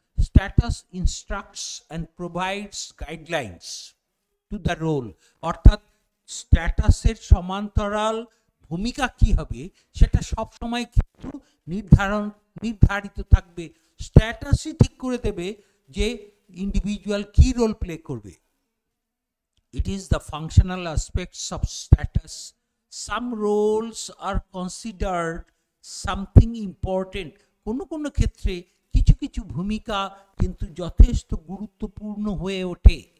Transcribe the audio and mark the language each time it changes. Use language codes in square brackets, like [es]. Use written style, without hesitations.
[en] status instructs and provides guidelines to the role, [bn] অর্থাৎ স্ট্যাটাসের সমান্তরাল ভূমিকা কি হবে সেটা সবসময় কিন্তু নির্ধারিত থাকবে। স্ট্যাটাসই ঠিক করে দেবে যে ইন্ডিভিজুয়াল কি রোল প্লে করবে। [en] It is the functional aspects of status. Some roles are considered something important. [bn] কোনো কোনো ক্ষেত্রে কিছু কিছু ভূমিকা কিন্তু যথেষ্ট গুরুত্বপূর্ণ হয়ে ওঠে।